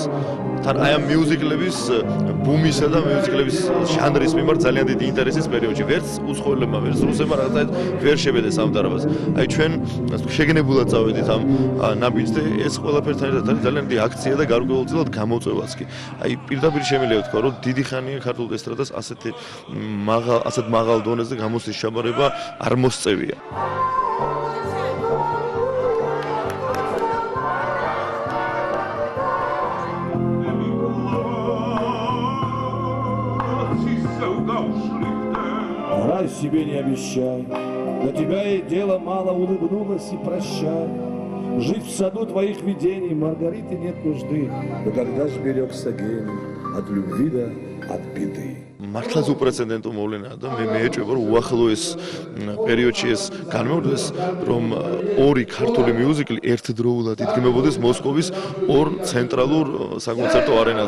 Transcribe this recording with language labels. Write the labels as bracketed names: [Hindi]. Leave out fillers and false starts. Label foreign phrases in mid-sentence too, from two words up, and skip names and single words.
[Georgian] თან აი ამ მიუზიკლების ბუმისა და მიუზიკლების ჟანრის მიმართ ძალიან დიდი ინტერესის პერიოდში ვერც უცხოელებმა, ვერც რუსებმა რაღაცა ვერ შებედეს ამ დარბაზს. აი ჩვენ შეგნებულად წავედით ამ ნაბიჯს და ეს ყველაფერთან ერთად არის ძალიან დიდი აქცია და გარკვეულწილად გამოწვევაც კი. აი პირდაპირ შემიძლია ვთქვა, რომ დიდი ხანია ქართულ ესტრადას ასეთ მაღალ დონეზე გამოსვლის ჩაბარება არ მოსწევია. [Russian] Себе не обещай, на тебя и дело мало улыбнулась и прощай. Жить в саду твоих видений, Маргариты нет нужды. Но когда ж берегся гений от любви да от беды. [Georgian] მართლაც უპრეცედენტო მოვლენაა და მე მეეჭვება რომ უახლოეს პერიოდში ეს განმეორდეს რომ ორი ქართული მიუზიკლი ერთდროულად იდგმებოდეს მოსკოვის ორ ცენტრალურ საკონცერტო არენაზე.